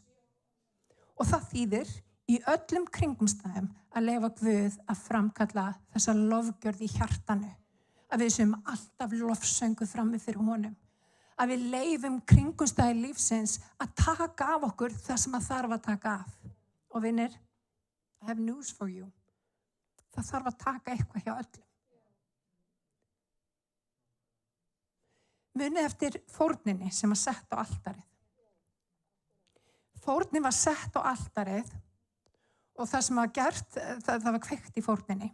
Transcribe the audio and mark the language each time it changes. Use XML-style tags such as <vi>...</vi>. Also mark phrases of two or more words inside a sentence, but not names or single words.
<is>Og það þýðir í öllum kringumstæðum að leyfa Guð að framkalla þessa lofgjörð í hjartanu. Að við séum alltaf lofsöngu frammi fyrir honum. Að við leyfum kringumstæði lífsins að taka af okkur það sem að þarf að taka af. Og vinir,</is> <en>I have news for you.</en> <is>Það þarf að taka eitthvað hjá öllum. Munið eftir fórninni sem var sett á altarið. Fórnin var sett á altarið og það sem var gert, það var kveikt í fórninni.</is>